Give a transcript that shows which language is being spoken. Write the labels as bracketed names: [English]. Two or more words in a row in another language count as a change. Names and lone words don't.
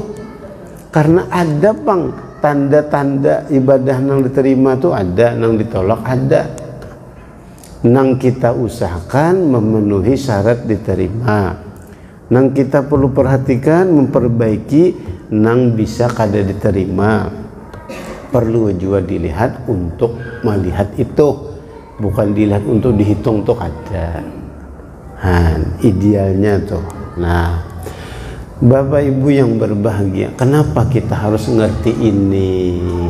[Banjar] Karena ada, Bang, tanda-tanda ibadah nang diterima tuh ada, nang ditolak ada. Nang kita usahakan memenuhi syarat diterima. Nang kita perlu perhatikan memperbaiki nang bisa kada diterima. [Indonesian] Perlu juga dilihat untuk melihat itu. bukan dilihat untuk dihitung tuh ada. Idealnya tuh. Nah, Bapak Ibu yang berbahagia, kenapa kita harus ngerti ini?